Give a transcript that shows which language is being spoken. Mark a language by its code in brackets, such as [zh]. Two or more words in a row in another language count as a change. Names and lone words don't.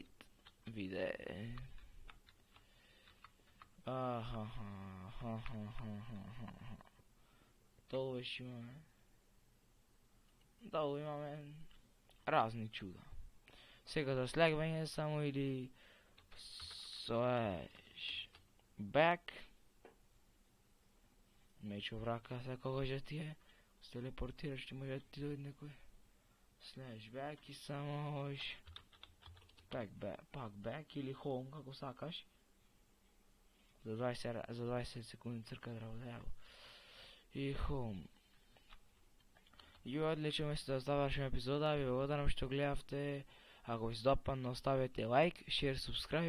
[mk] Виде. Долу веш имаме. Долу имаме разни чуда. Сега за слегвање само или [en] slash back. [mk] Мечо врака секогаш ти е. Се телепортираш, ще може да ти дойде некој. [en] Slash back [mk] и само ош. [en] Pack back [mk] или home, како сакаш. За 20 секунди црка да работа, ево. И home. И одлично место да завршим епизода, ви благодарам што гледавте. Ако ви се допадна, оставете лайк, [en] share, subscribe.